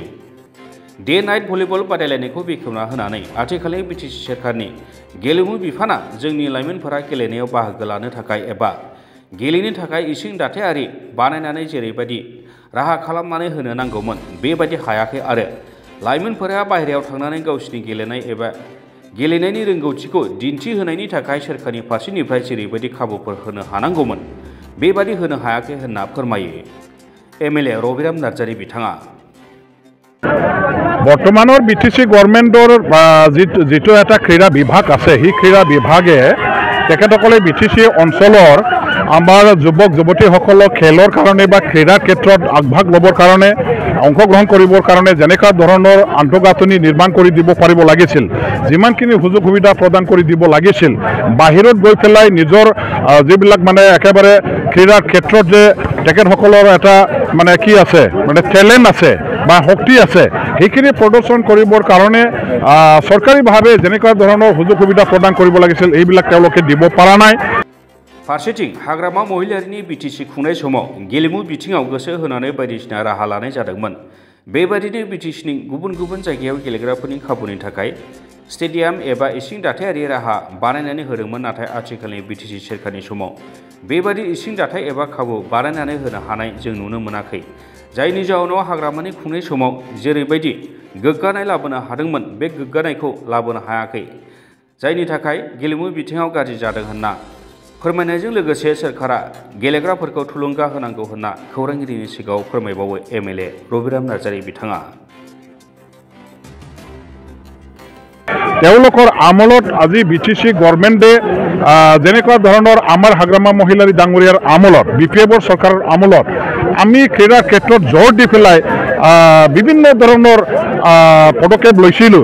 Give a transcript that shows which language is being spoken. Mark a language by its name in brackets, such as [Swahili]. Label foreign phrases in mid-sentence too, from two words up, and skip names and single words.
[English] day night volleyball [Bodo] बादायलायनायखौ बेखेवना होनानै आथिखालनि बिटिसि सोरखारनि गेलेमु बिफाना जोंनि लाइमोनफोरा गेलेनायाव बाहागो लानो थाखाय एबा गेलेनो थाखाय इसिं दाथायारि बानायनानै जेरैबायदि राहा खालामनानै होनो नांगौमोन बेबायदि हायाखै आरो लाइमोनफोरा बाहेरायाव थांनानै गावसिनि गेलेनाय एबा गेलेनायनि रोंगौथिखौ दिन्थिहोनायनि थाखाय सोरखारनि फारसेनिफ्राय जेरैबायदि खाबुफोर होनो हानांगौमोन बेबायदि होनो हायाखै होनना फोरमायो एमएलए रबिराम नार्जारी बिथाङा। [Assamese] बर्तमाনৰ বিটিসি গভৰ্ণমেণ্টৰ যিটো এটা ক্ৰীড়া বিভাগ আছে সেই ক্ৰীড়া বিভাগে তেখেতসকলে বিটিসি অঞ্চলৰ আমাৰ যুৱক যুৱতীসকলক খেলৰ কাৰণে বা ক্ৰীড়াৰ ক্ষেত্ৰত আগভাগ ল'বৰ কাৰণে অংশগ্ৰহণ কৰিবৰ কাৰণে যেনেকুৱা ধৰণৰ আন্তঃগাঁথনি নিৰ্মাণ কৰি দিব পাৰিব লাগিছিল, যিমানখিনি সুযোগ সুবিধা প্ৰদান কৰি দিব লাগিছিল, বাহিৰত গৈ পেলাই নিজৰ যিবিলাক মানে একেবাৰে ক্ৰীড়াৰ ক্ষেত্ৰত যে তেখেতসকলৰ এটা মানে কি আছে মানে টেলেণ্ট আছে বা শক্তি আছে সেইখিনি প্ৰদৰ্শন কৰিবৰ কাৰণে চৰকাৰীভাৱে যেনেকুৱা ধৰণৰ সুযোগ সুবিধা প্ৰদান কৰিব লাগিছিল এইবিলাক তেওঁলোকে দিব পৰা নাই। [Bodo] फारसेथिं हाग्रामा महिलारिनि बिटिसि खुंनाय समाव गेलेमु बिथिङाव गोसो होनानै बायदिसिना राहा लानाय जादोंमोन। बेबादिनो बिटिसिनि गुबुन गुबुन जायगायाव गेलेग्राफोरनि खाबुनि थाखाय स्टेडियाम एबा इसिं दाथायारि राहा बानायनानै होदोंमोन, नाथाय आथिखालनि बिटिसि सोरखारनि समाव बेबादि इसिं दाथाय एबा खाबु बानायनानै होनो हानाय जों नुनो मोनाखै, जायनि जाउनाव हाग्रामानि खुंनाय समाव जेरैबायदि गोग्गानाय लाबोनो हादोंमोन बे गोग्गानायखौ लाबोनो हायाखै, जायनि थाखाय गेलेमु बिथिङाव गाज्रि जादों होनना फोरमायनायजों लोगोसे सोरखारा गेलेग्राफोरखौ थुलुंगा होनांगौ होनना खौरांगिरिनि सिगाङाव फोरमायबावो एमएलए रबिराम नार्जारी बिथाङा। [Assamese] তেওঁলোকৰ আমলত আজি বিটিসি গভৰ্ণমেণ্টে যেনেকুৱা ধৰণৰ আমাৰ হাগ্ৰামা মহিলাৰী ডাঙৰীয়াৰ আমলত বিপিএফৰ চৰকাৰৰ আমলত আমি ক্ৰীড়াৰ ক্ষেত্ৰত জোৰ দি পেলাই বিভিন্ন ধৰণৰ পদক্ষেপ লৈছিলোঁ।